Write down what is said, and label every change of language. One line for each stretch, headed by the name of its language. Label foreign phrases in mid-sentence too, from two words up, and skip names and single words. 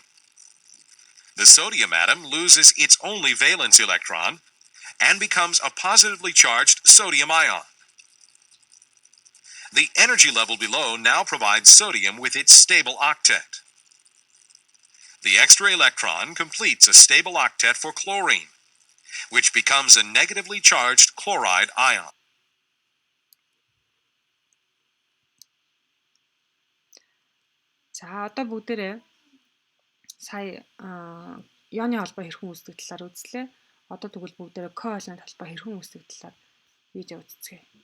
English: The sodium atom loses its only valence electron and becomes a positively charged sodium ion. The energy level below now provides sodium with its stable octet. The extra electron completes a stable octet for chlorine, which becomes a negatively charged chloride ion.
Mongolian: За одоо бүгдээрээ сая ионы холбоо хэрхэн үүсдэг талаар үзлээ. Одоо тэгвэл бүгдээрээ коvalent холбоо хэрхэн үүсдэг талаар видео үзцгээе.